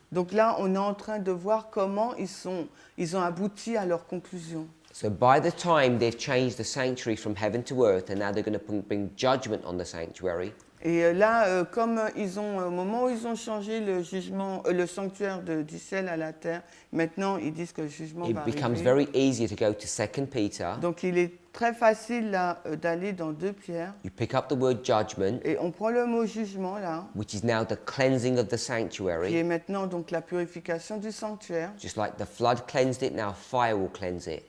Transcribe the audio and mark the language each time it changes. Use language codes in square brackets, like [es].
[fr] Donc là, on est en train de voir comment ils ont abouti à leur conclusion. [en] So by the time they've changed the sanctuary from heaven to earth, and now they're going to bring judgment on the sanctuary, [fr] Et là, comme au moment où ils ont changé le sanctuaire du ciel à la terre, maintenant ils disent que le jugement [en] it [fr] va [en] becomes [fr] arriver. [en] very easy to go to 2 Peter. [fr] Donc il est très facile là, d'aller dans 2 Pierre, [en] You pick up the word judgment, [fr] et on prend le mot jugement là, [en] which is now the cleansing of the [fr] qui est [en] sanctuary. [fr] maintenant donc la purification du sanctuaire. [en] Just like the flood cleansed it, now fire will cleanse it.